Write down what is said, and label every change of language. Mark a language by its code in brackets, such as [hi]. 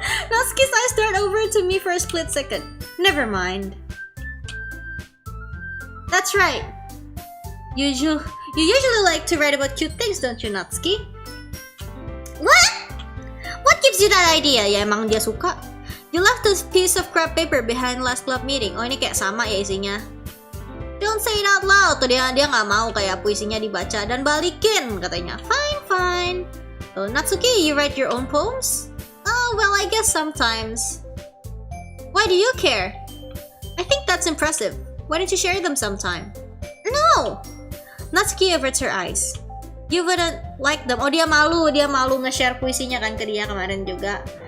[en] Natsuki's eyes stared over to me for a split second. Never mind. That's right. You usually like to write about cute things, don't you, Natsuki? What? What gives you that idea? [id] Ya emang dia suka. [en] You left this piece of crap paper behind last club meeting. [id] Oh, ini kayak sama ya isinya. [en] Don't say it out loud. [id] Tuh dia nggak mau kayak puisinya dibaca dan balikin katanya. [en] Fine. Oh, Natsuki, you write your own poems? Oh, well, I guess sometimes. Why do you care? I think that's impressive. Why don't you share them sometime? No! Natsuki averts her eyes. You wouldn't like them. [id] Oh, dia malu nge-share puisinya kan ke dia kemarin juga.